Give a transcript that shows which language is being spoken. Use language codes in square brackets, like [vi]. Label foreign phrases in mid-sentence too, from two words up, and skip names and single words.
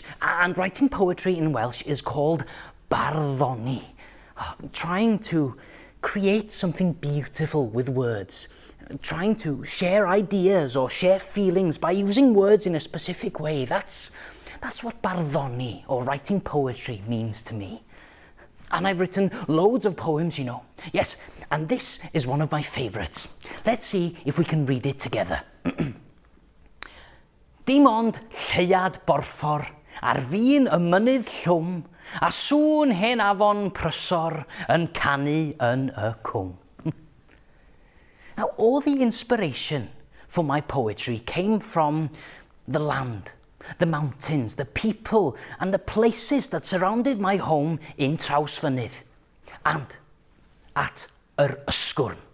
[en] And writing poetry in Welsh is called barddoni, trying to create something beautiful with words, trying to share ideas or share feelings by using words in a specific way. That's what barddoni, or writing poetry, means to me. And I've written loads of poems, you know. Yes, and this is one of my favourites. Let's see if we can read it together. [cy] Dim ond lleiad borffor ar fin y mynydd llwm, a sŵn hen afon prysor yn canu yn y cwm. [en] Now, all the inspiration for my poetry came from the land, the mountains, the people and the places that surrounded my home in Trawsfynydd and at Yr Ysgwrn.